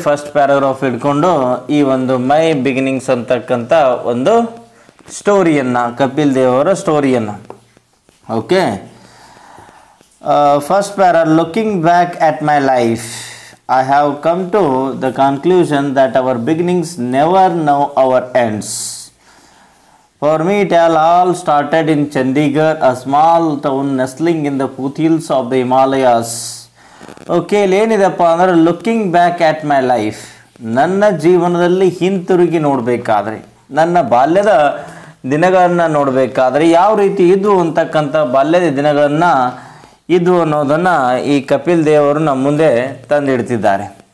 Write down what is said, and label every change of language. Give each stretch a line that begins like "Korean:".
Kannada: First paragraph ಇಟ್ಕೊಂಡು ಈ ಒಂದು ಮೈ ಬಿಗಿನಿಂಗ್ಸ್ ಅಂತಕ್ಕಂಥ ಒಂದು ಸ್ಟೋರಿಯನ್ನು, ಕಪಿಲ್ ದೇವ್ ಅವರ ಸ್ಟೋರಿಯನ್ನು.
English: Okay, first para. Looking back at my life, I have come to the conclusion that our beginnings never know our ends. For me, it all started in Chandigarh, a small town nestling in the foothills of the Himalayas.
Kannada: Okay, ಏನಿದೆಪ್ಪ ಅಂದರೆ
English: looking back at my life,
Kannada: ನನ್ನ ಜೀವನದಲ್ಲಿ ಹಿಂತಿರುಗಿ ನೋಡಬೇಕಾದ್ರೆ, ನನ್ನ ಬಾಲ್ಯದ ದಿನಗಳನ್ನು ನೋಡಬೇಕಾದ್ರೆ ಯಾವ ರೀತಿ ಇದ್ವು ಅಂತಕ್ಕಂಥ ಬಾಲ್ಯದ ದಿನಗಳನ್ನು ಇದು ಅನ್ನೋದನ್ನು ಈ ಕಪಿಲ್ ದೇವ್ ಅವರು ನಮ್ಮ ಮುಂದೆ ತಂದಿಡ್ತಿದ್ದಾರೆ.